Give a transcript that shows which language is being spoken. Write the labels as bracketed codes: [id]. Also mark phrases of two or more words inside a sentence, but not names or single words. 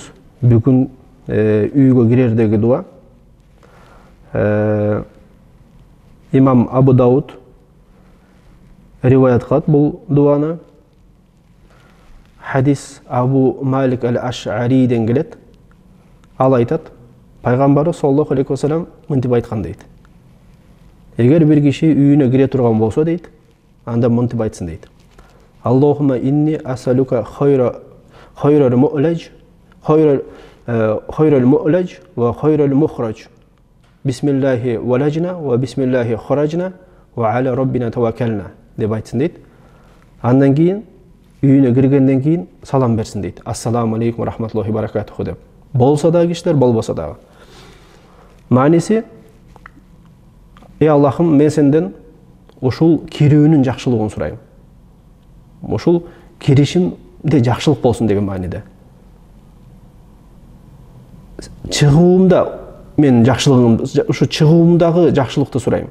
[ky] Бүгүн үйгө кирердеги дуа. Имам Абу Дауд риваят кылат бул дуаны. Хадис Абу Малик аль-Аш'ариден келет. Ал айтат, пайгамбары [ar] صلى الله عليه وسلم [ky] мынтип айткан дейт. Эгер бир киши үйүнө кире турган болсо дейт, анда мынтип айтсын дейт. [ar] اللهم إني أسألك خير المولج وخير المخرج. بسم الله ولجنا وبسم الله خرجنا وعلى ربنا توكلنا [ky] деп айтсын дейт. Андан кийин үйүнө киргенден кийин салам берсин дейт. [ar] السلام عليكم رحمة الله بركاته деп. [ky] Болса да кишилер, болбосо дагы. Мааниси, ey Аллахым, мен сенден ушул кирүүнүн жакшылыгын сурайм. Ушул киришимде жакшылык болсун деген мааниде. Чыгуумда мен жакшылыгым, ушу чыгуумдагы жакшылыкты сурайм.